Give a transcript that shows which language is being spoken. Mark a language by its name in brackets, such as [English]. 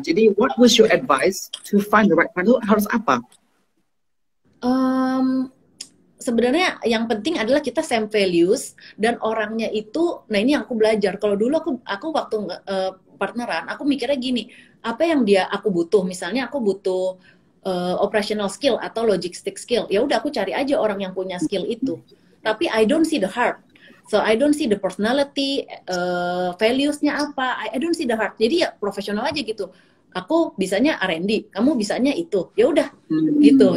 [English] Jadi, what was your advice to find the right partner? [Indonesian] Harus apa? Sebenarnya yang penting adalah kita [English] same values [Indonesian] dan orangnya itu, nah ini yang aku belajar. Kalau dulu aku waktu partneran, aku mikirnya gini, apa yang aku butuh? Misalnya aku butuh operational skill atau logistic skill, ya udah aku cari aja orang yang punya skill itu. [English] Tapi I don't see the heart, so I don't see the personality, values-nya apa, I don't see the heart. [Indonesian] Jadi ya profesional aja gitu. Aku bisanya R&D, kamu bisanya itu, ya udah gitu.